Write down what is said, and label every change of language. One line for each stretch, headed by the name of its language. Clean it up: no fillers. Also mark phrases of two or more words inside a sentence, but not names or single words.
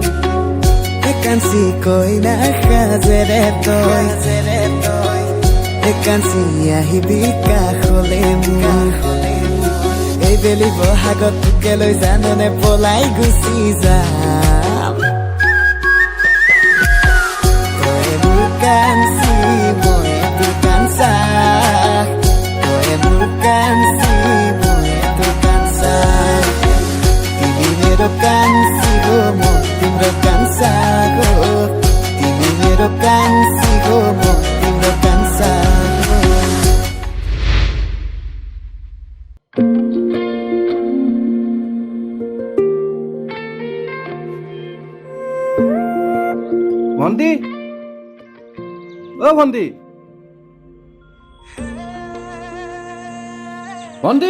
Assamese: কাঞ্চি কইনা সাজেৰে তই কাঞ্চি আহিবি কাষলে মোৰ এই বেলি বহাগত তোকে লৈ জাননে পলাই গুচি যাম তই মোৰ কাঞ্চি মই তোৰ কাঞ্চা তই মোৰ কাঞ্চি মই তোৰ কাঞ্চা
Nepali: তিনি मेरो कांसी गो मो तिम्रो कांसा गो तिमी मेरो कांसी गो मो तिम्रो कांसा
Assamese: ভন্টি অ ভন্টি ভন্টি